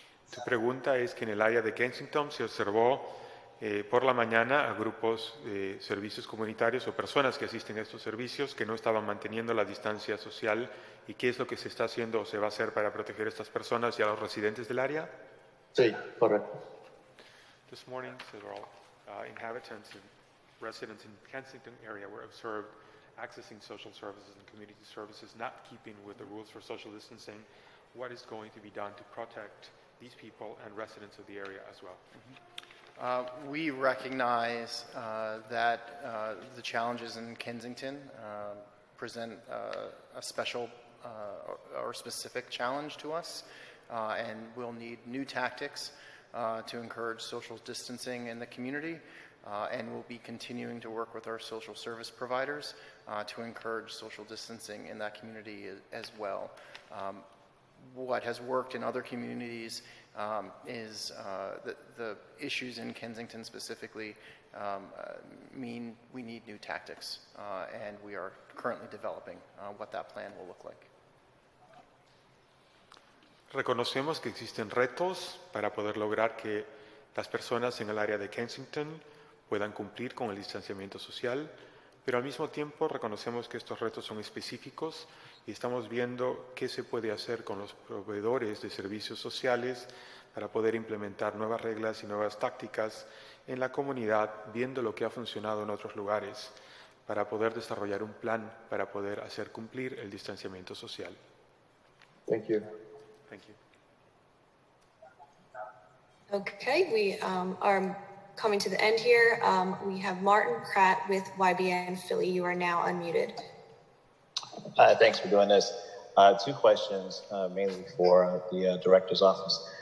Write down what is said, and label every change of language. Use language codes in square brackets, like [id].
[es] Tu pregunta es que en el área de Kensington se observó por la mañana a grupos de servicios comunitarios o personas que asisten a estos servicios que no estaban manteniendo la distancia social, y qué es lo que se está haciendo o se va a hacer para proteger a estas personas y a los residentes del área. Sí, correcto. [en] This morning, several inhabitants and residents in Kensington area were observed accessing social services and community services, not keeping with the rules for social distancing. What is going to be done to protect these people and residents of the area as well? We recognize that the challenges in Kensington present a special or specific challenge to us, and we'll need new tactics to encourage social distancing in the community, and we'll be continuing to work with our social service providers to encourage social distancing in that community as well. What has worked in other communities is the issues in Kensington specifically mean we need new tactics, and we are currently developing what that plan will look like. [es] Reconocemos que existen retos para poder lograr que las personas en el área de Kensington puedan cumplir con el distanciamiento social, pero al mismo tiempo reconocemos que estos retos son específicos y estamos viendo qué se puede hacer con los proveedores de servicios sociales para poder implementar nuevas reglas y nuevas tácticas en la comunidad, viendo lo que ha funcionado en otros lugares, para poder desarrollar un plan para poder hacer cumplir el distanciamiento social. [en] Thank you. Thank you. Okay, we are coming to the end here. We have Martin Pratt with YBN Philly. You are now unmuted. Thanks for doing this. Two questions, mainly for the director's office.